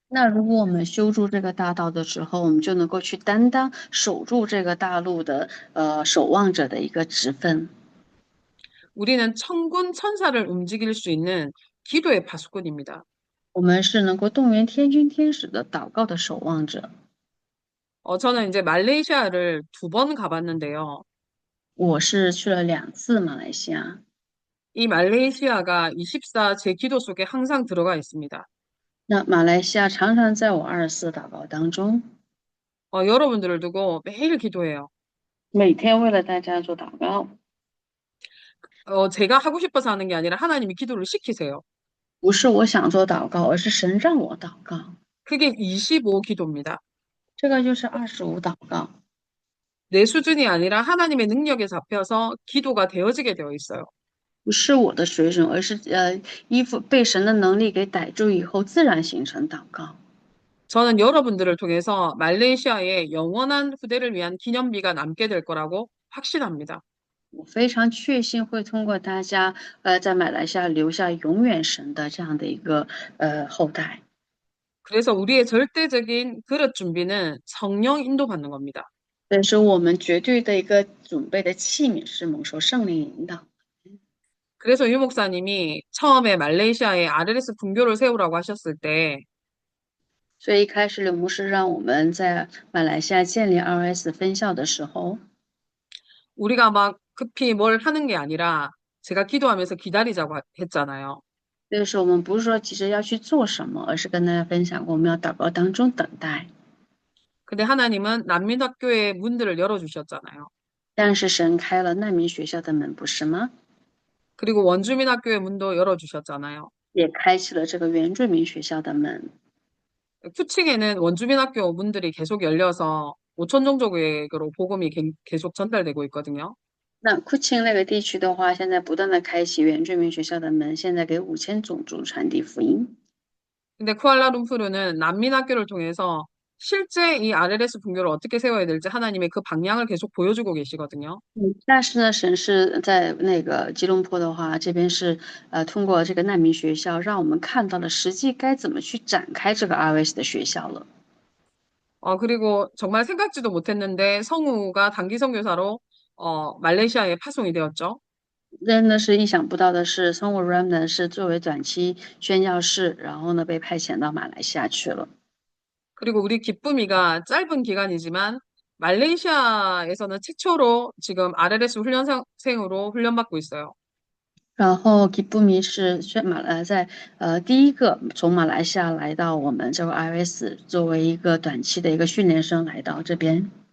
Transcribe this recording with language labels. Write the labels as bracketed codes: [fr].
[zh] 那如果我们修筑这个大道的时候，我们就能够去担当守住这个大陆的守望者的一个职分。 [ko] 우리는 천군 천사를 움직일 수 있는 기도의 파수꾼입니다. [zh] 我们是能够动员天军天使的祷告的守望者。 [ko] 저는 이제 말레이시아를 2번 가봤는데요. [zh] 我是去了2次马来西亚。 [ko] 이 말레이시아가 24 제 기도 속에 항상 들어가 있습니다. [zh] 那马来西亚常常在我24祷告当中， [ko] 여러분들을 두고 매일 기도해요. [zh] 每天为了大家做祷告。 [ko] 제가 하고 싶어서 하는 게 아니라 하나님이 기도를 시키세요. [zh] 不是我想做祷告，而是神让我祷告。 [ko] 그게 25 기도입니다. [zh] 这个就是25祷告， [ko] 내 수준이 아니라 하나님의 능력에 잡혀서 기도가 되어지게 되어 있어요. [zh] 不是我的水准，而是依附被神的能力给逮住以后，自然形成祷告。 [ko] 저는 여러분들을 통해서 말레이시아의 영원한 후대를 위한 기념비가 남게 될 거라고 확신합니다. [zh] 我非常确信会通过大家在马来西亚留下永远神的这样的一个后代。 [ko] 그래서 우리의 절대적인 그릇 준비는 성령 인도받는 겁니다. [zh] 但是我们绝对的一个准备的器皿是蒙受圣灵引导。 [ko] 그래서 유 목사님이 처음에 말레이시아에 RLS 분교를 세우라고 하셨을 때, [zh] 所以一开始刘牧师让我们在马来西亚建立 RS 分校的时候， [ko] 우리가 막 급히 뭘 하는 게 아니라 제가 기도하면서 기다리자고 했잖아요. [zh] 那个时候我们不是说急着要去做什么，而是跟大家分享过我们要祷告当中等待。 [ko] 근데 하나님은 난민학교의 문들을 열어주셨잖아요. [zh] 但是神开了难民学校的门，不是吗？ [ko] 그리고 원주민학교의 문도 열어주셨잖아요. [zh] 也开启了这个原住民学校的门。 [ko] 쿠칭에는 원주민학교 문들이 계속 열려서 5천 종족으로 복음이 계속 전달되고 있거든요. [zh] 那库钦那个地区的话，现在不断的开启原住民学校的门，现在给5000种族传递福音。 [ko] 근데 쿠알라룸푸르는 난민학교를 통해서 실제 이 RLS 분교를 어떻게 세워야 될지 하나님의 그 방향을 계속 보여주고 계시거든요. [zh] 但是呢，神是在那个吉隆坡的话，这边是通过这个难民学校，让我们看到了实际该怎么去展开这个 RS 的学校了。 [ko] 그리고 정말 생각지도 못했는데 성우가 단기 선교사로 말레이시아에 파송이 되었죠. [zh] 真的是意想不到的是，松武 Ram 呢是作为短期宣教士，然后呢被派遣到马来西亚去了。 [ko] 그리고 우리 기쁨이가 짧은 기간이지만 말레이시아에서는 최초로 지금 RLS 훈련생으로 훈련받고 있어요. [zh] 然后吉布米是在第一个从马来西亚来到我们这个 RS 作为一个短期的一个训练生来到这边。